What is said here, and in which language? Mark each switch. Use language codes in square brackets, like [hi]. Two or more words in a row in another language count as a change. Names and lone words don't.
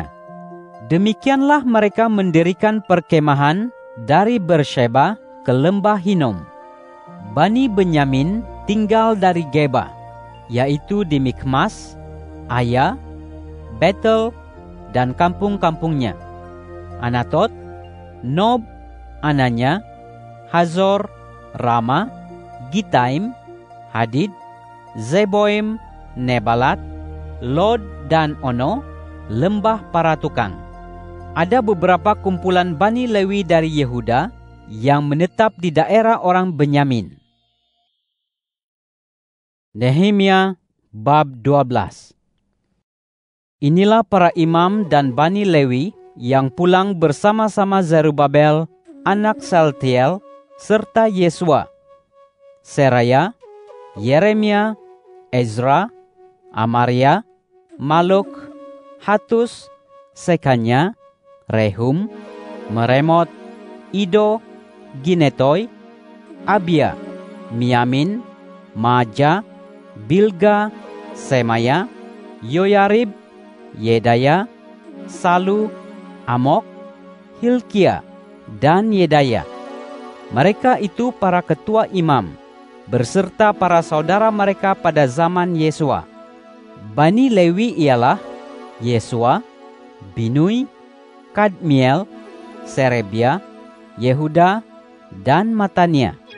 [id] Demikianlah mereka mendirikan perkemahan dari Bersheba ke lembah Hinom. Bani Benyamin tinggal dari Geba, yaitu di Mikmas, Aya, Betel, dan kampung-kampungnya, Anatot, Nob, Ananya, Hazor, Rama, Gitaim, Hadid, Zeboim, Nebalat, Lod, dan Ono, lembah para tukang. Ada beberapa kumpulan Bani Lewi dari Yehuda yang menetap di daerah orang Benyamin. Nehemia bab 12. Inilah para imam dan Bani Lewi yang pulang bersama-sama Zerubabel, anak Saltiel, serta Yesua, Seraya, Yeremia, Ezra, Amaria, Maluk, Hatus, Sekanya, Rehum, Meremot, Ido, Ginetoy, Abia, Miamin, Maja, Bilga, Semaya, Yoyarib, Yedaya, Salu, Amok, Hilkia, dan Yedaya. Mereka itu para ketua imam, berserta para saudara mereka pada zaman Yesua. Bani Lewi ialah Yesua, Binui, Kadmiel, Serebia, Yehuda, dan Matania.